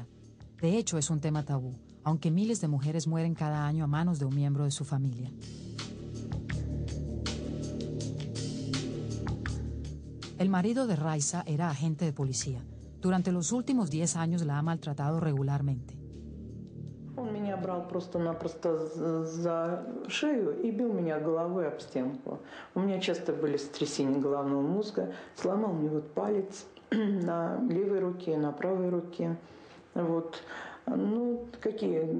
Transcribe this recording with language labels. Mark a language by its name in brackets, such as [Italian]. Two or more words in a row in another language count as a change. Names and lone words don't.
[Spanish] De hecho, es un tema tabú, aunque miles de mujeres mueren cada año a manos de un miembro de su familia. El marido de Raisa era agente de policía. Durante los últimos 10 años la ha maltratado regularmente. [Russian] Он меня брал просто-напросто за шею и бил меня головой об стенку. У меня часто были сотрясения головного мозга. Сломал мне вот палец на левой руке, на правой руке. Вот. Ну, какие...